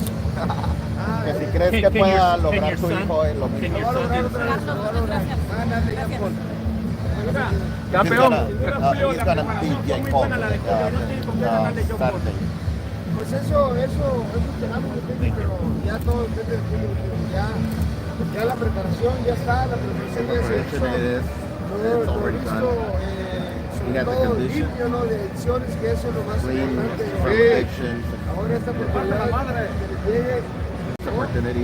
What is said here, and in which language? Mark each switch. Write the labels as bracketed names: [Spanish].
[Spanish] Que si crees que pueda lograr tu hijo es lo mismo. Campeón. [English] He's gonna beat Jake Paul Saturday. [Spanish] Pues eso esperamos que tenga, pero ya todo depende del público. Ya la preparación ya está, la preparación ya se hizo. Todo listo, sobre todo limpio, ¿no? De ediciones, que eso es lo más importante. Ahora esta oportunidad que llegue.